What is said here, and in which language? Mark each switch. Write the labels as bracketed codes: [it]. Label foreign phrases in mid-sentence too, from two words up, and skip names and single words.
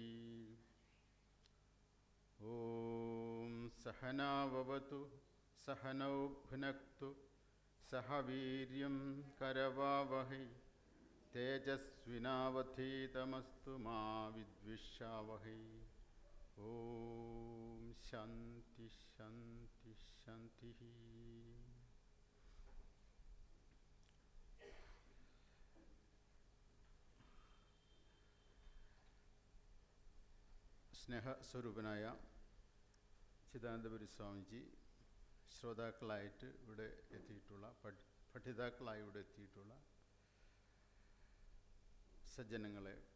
[sa] ओम सहनाववतु सहनौ भुनक्तु सह वीर्यं करवावहै तेजस्विनावधीतमस्तु मा विद्विषावहै। ओम शांति शांति शांति। [ml] സ്നേഹസ്വരൂപനായ ചിദാനന്ദപുരി സ്വാമിജി ശ്രോതാക്കളായിട്ട് ഇവിടെ എത്തിയിട്ടുള്ള പഠിതാക്കളായി ഇവിടെ എത്തിയിട്ടുള്ള സജ്ജനങ്ങളെ,